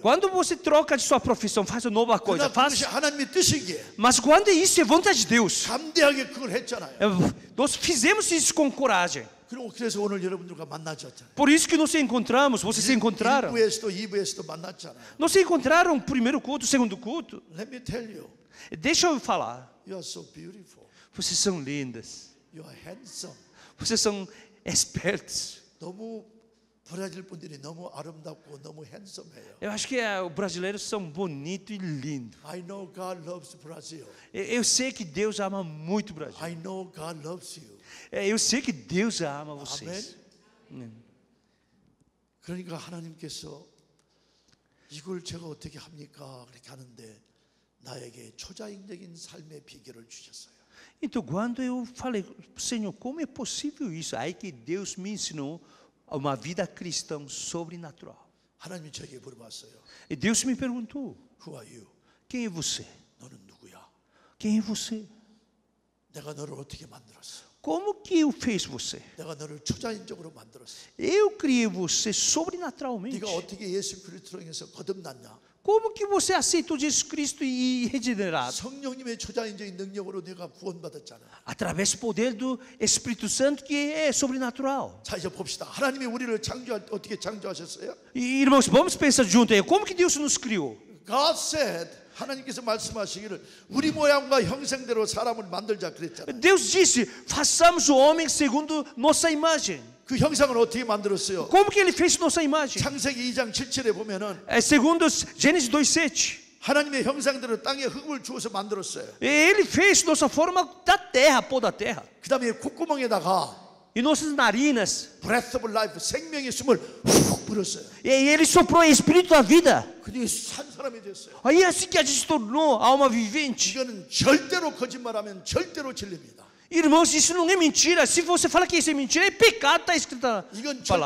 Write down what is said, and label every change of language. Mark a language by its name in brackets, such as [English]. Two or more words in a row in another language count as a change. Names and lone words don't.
[Portuguese] Quando você troca de sua profissão, faz uma nova coisa, [Korean] 그러나 [Portuguese] faz. [Korean] 그것이 하나님의 뜻이기에 [Portuguese] Mas quando isso é vontade de Deus, [Korean] 담대하게 그걸 했잖아요. [Portuguese] nós fizemos isso com coragem. [Korean] 그리고 그래서 오늘 여러분들과 만나졌잖아요. [Portuguese] Por isso que nos encontramos, vocês se encontraram. [Korean] 1부에서도 2부에서도 만났잖아요. [Portuguese] Não se encontraram no primeiro culto, segundo culto. [English] Let me tell you, [Portuguese] Deixa eu falar. [English] you are so beautiful. [Portuguese] Vocês são lindas. [English] You are handsome. [Portuguese] Vocês são espertos. [Korean] 너무 브라질 분들이 너무 아름답고 너무 핸섬해요. [Portuguese] Eu acho que os brasileiros são bonitos e lindos. [English] I know God loves Brazil. [Portuguese] Eu sei que Deus ama muito o Brasil. [English] I know God loves you. [Portuguese] Eu sei que Deus ama vocês. [Korean] 그러니까 하나님께서 이걸 제가 어떻게 합니까? 그렇게 하는데 나에게 초자연적인 삶의 비결을 주셨어요. [Portuguese] Então, quando eu falei, Senhor, como é possível isso? Aí que Deus me ensinou uma vida cristã sobrenatural. [Korean] 하나님이 저에게 물어봤어요. [Portuguese] E Deus me perguntou: [English] Who are you? [Portuguese] quem é você? [Korean] 너는 누구야? [Portuguese] Quem é você? [Korean] 내가 너를 어떻게 만들었어? [Portuguese] Como que eu fiz você? [Korean] 내가 너를 초자연적으로 만들었어. [Portuguese] Eu criei você sobrenaturalmente. [Korean] 네가 어떻게 예수 그리스도로 통해서 거듭났냐? [Portuguese] Como que você aceitou Jesus Cristo e regenerado? [Korean] 성령님의 초자연적인 능력으로 내가 구원받았잖아. [Portuguese] Através do poder do Espírito Santo que é sobrenatural. [Korean] 자, 이제 봅시다. 하나님이 우리를 어떻게 창조하셨어요? [Portuguese] E, irmãos, vamos pensar junto aí. Como que Deus nos criou? [English] God said, [Korean] 하나님께서 말씀하시기를 우리 모양과 형상대로 사람을 만들자 그랬잖아요. [Portuguese] Deus disse: façamos o homem segundo nossa imagem. [Korean] 그 형상을 어떻게 만들었어요? [Portuguese] Como que ele fez nossa imagem? [Korean] 창세기 2장 7절에 보면은 [Portuguese] Segundo Gênesis 2:7. [Korean] 하나님의 형상대로 땅에 흙을 주어서 만들었어요. [Portuguese] Ele fez nossa forma da terra, pó da terra. [Korean] 그다음에 콧구멍에다가 [Portuguese] E nossas narinas. [English] breath of life, [Korean] 생명의 숨을 훅 불었어요. [Portuguese] E ele soprou o espírito da vida. [Korean] 그게 산 사람이 됐어요. [Portuguese] Aí assim que a gente se tornou alma vivente. [Korean] 이거는 절대로 거짓말하면 절대로 진리입니다. [Portuguese] Irmãos, isso não é mentira. Se você fala que isso é mentira, é pecado, está escrito na [Korean] 이건 [Portuguese] palavra.